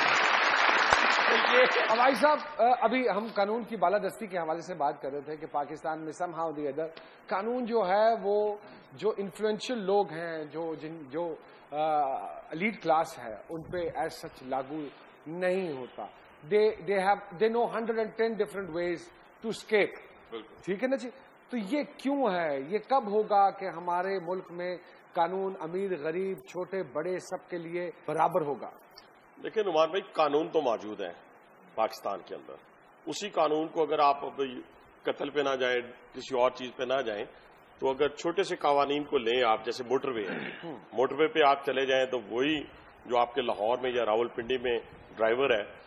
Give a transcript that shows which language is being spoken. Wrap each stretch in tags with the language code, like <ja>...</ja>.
<ur>بھائی صاحب, ابھی ہم قانون کی بالادستی کے حوالے سے بات کر رہے تھے کہ پاکستان میں</ur> <en>somehow the other</en> <ur>قانون جو ہے وہ جو انفلوئنشل لوگ ہیں, جو ایلیٹ کلاس ہے, ان پہ</ur> <en>as such</en> <ur>لاگو نہیں ہوتا.</ur> <en>they know 110 different ways to escape.</en> <ur>ٹھیک ہے نا جی. تو یہ کیوں ہے, یہ کب ہوگا کہ ہمارے ملک میں قانون امیر غریب چھوٹے بڑے سب کے لیے برابر ہوگا؟ لیکن نعمان بھائی قانون تو موجود ہیں پاکستان کے اندر. اسی قانون کو اگر آپ قتل پہ نہ جائیں, کسی اور چیز پہ نہ جائیں, تو اگر چھوٹے سے قوانین کو لیں آپ, جیسے موٹر وے ہے, موٹر وے پہ آپ چلے جائیں تو وہی جو آپ کے لاہور میں یا راول پنڈی میں ڈرائیور ہے</ur>